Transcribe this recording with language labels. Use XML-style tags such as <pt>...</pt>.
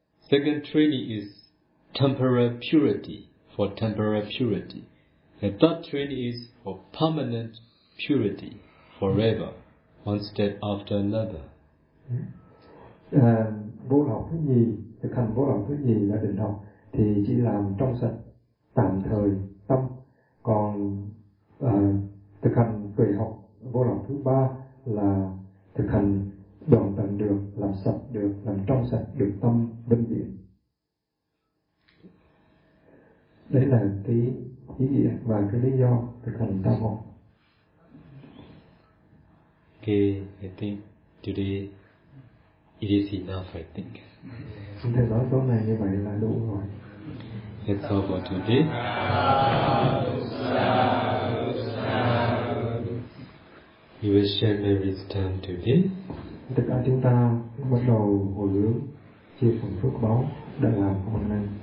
<en>Second training is temporary purity for temporary purity. The third training is for permanent purity forever, one step after another.</en> <vi>Vô lậu thứ nhì, thực hành vô lậu thứ nhì là định học, thì chỉ làm trong sạch tạm thời tâm. Còn thực hành tùy học vô lậu thứ ba là thực hành đoạn tận được, làm sạch được, làm trong sạch được tâm vĩnh viễn. Đấy là cái ý nghĩa và cái lý do thực hành tam học.</vi> <en>Okay, I think today it is enough, I think.</en> <vi>Chúng ta nói tối nay như vậy là đủ rồi.</vi> <en>That's all for today. You will share Mary's time today.</en> <vi>Tất cả chúng ta bắt đầu hồi hướng chia phần phước báo đã làm hôm nay.</vi>